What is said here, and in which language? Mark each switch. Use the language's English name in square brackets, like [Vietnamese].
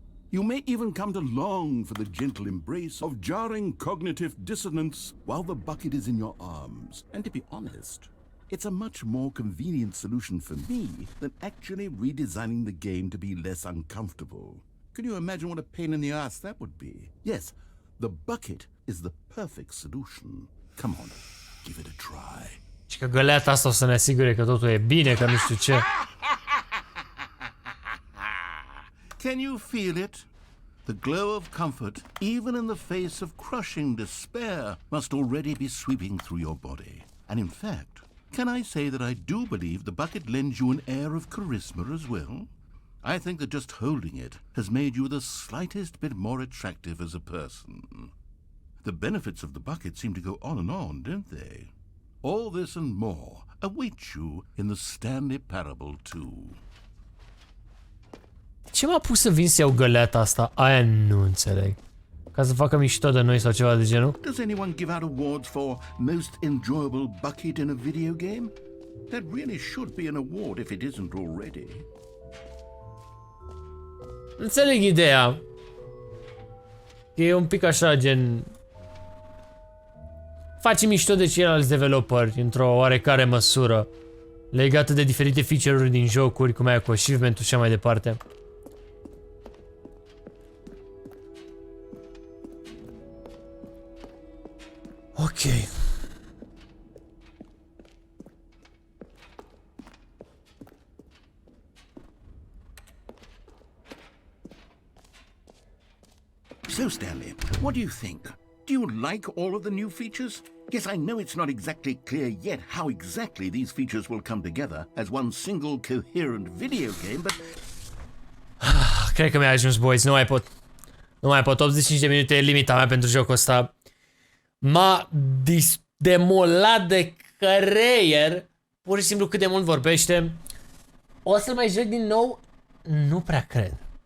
[English] You may even come to long for the gentle embrace of jarring cognitive dissonance while the bucket is in your arms. And to be honest, it's a much more convenient solution for me than actually redesigning the game to be less uncomfortable. Can you imagine what a pain in the ass that would be? Yes, the bucket is the perfect solution. Come on, give it a try. [Romanian] Și că găleata asta o să ne asigure că totul e bine, că nu știu ce. [English] Can you feel it? The glow of comfort, even in the face of crushing despair, must already be sweeping through your body. And in fact, can I say that I do believe the bucket lends you an air of charisma as well? I think that just holding it has made you the slightest bit more attractive as a person. The benefits of the bucket seem to go on, don't they? All this and more await you in the Stanley Parable 2. [Romanian] Ce m-a pus să vin să iau găleata asta? Aia nu înțeleg. Ca să facă mișto de noi sau ceva de genul? [English] Does anyone give out awards for most enjoyable bucket in a video game? That really should be an award if it isn't already. [Romanian] Înțeleg ideea. E un pic așa, gen... Faci mișto de ceilalți developeri într-o oarecare măsură. Legată de diferite feature-uri din jocuri, cum e cu achievement-ul și așa mai departe. Ok. [English] So, Stanley, what do you think? Do you like all of the new features? Yes, I know it's not exactly clear yet how exactly these features will come together as one single coherent video game, but... [Romanian] Cred că mi-a ajuns, boys, nu mai pot. Nu mai pot, 85 de minute e limita mea pentru jocul ăsta. M-a demolat de creier. Pur și simplu cât de mult vorbește. O să-l mai joc din nou? Nu prea cred.